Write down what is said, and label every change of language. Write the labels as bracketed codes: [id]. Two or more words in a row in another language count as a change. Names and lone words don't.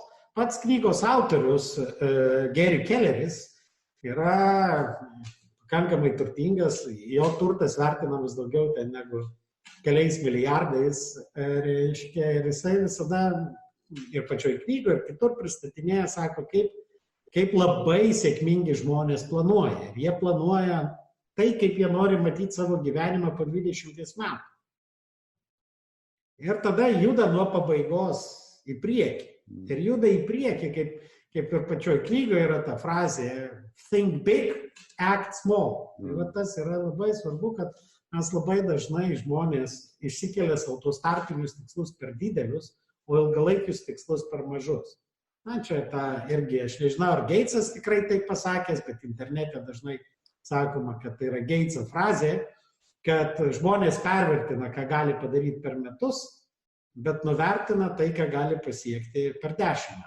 [lt] Pats knygos autorius Gary Kelleris yra pakankamai turtingas, jo turtas vertinamas daugiau negu keliais milijardais, reiškia, ir jisai visada ir pačioj knygoje, ir kitur pristatinėja, sako, kaip kaip labai sėkmingi žmonės planuoja. Ir jie planuoja tai, kaip jie nori matyti savo gyvenimą po 20 metų. Ir tada juda nuo pabaigos į priekį. Ir juda į priekį, kaip ir pačioj knygoje yra ta frazė [en] think big, act small. [lt] Ir tas yra labai svarbu, kad mes labai dažnai žmonės išsikelia savo tos tarpinius tikslus per didelius, o ilgalaikius tikslus per mažus. Na, čia irgi, aš nežinau, ar Gatesas tikrai taip pasakęs, bet internete dažnai sakoma, kad tai yra Gateso frazė, kad žmonės pervertina, ką gali padaryti per metus, bet nuvertina tai, ką gali pasiekti per 10 metų.